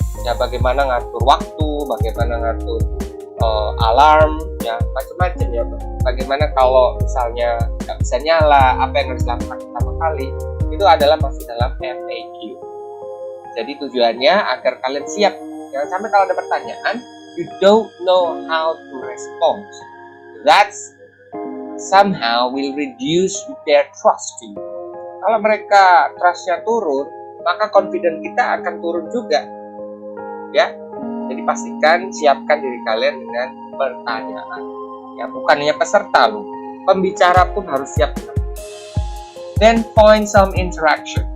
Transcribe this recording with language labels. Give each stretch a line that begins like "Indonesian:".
Indonesian: Ya bagaimana ngatur waktu, bagaimana ngatur alarm, ya macam-macam ya. Bagaimana kalau misalnya nggak bisa nyala, apa yang harus dilakukan pertama kali? Itu adalah masih dalam FAQ. Jadi tujuannya agar kalian siap. Jangan sampai kalau ada pertanyaan,
English: you don't know how to respond. That's somehow will reduce their trust to you.
Indonesian: Kalau mereka trust-nya turun, maka confidence kita akan turun juga. Ya, jadi pastikan siapkan diri kalian dengan pertanyaan. Ya, bukan hanya peserta loh, pembicara pun harus siap.
English: Then find some interaction.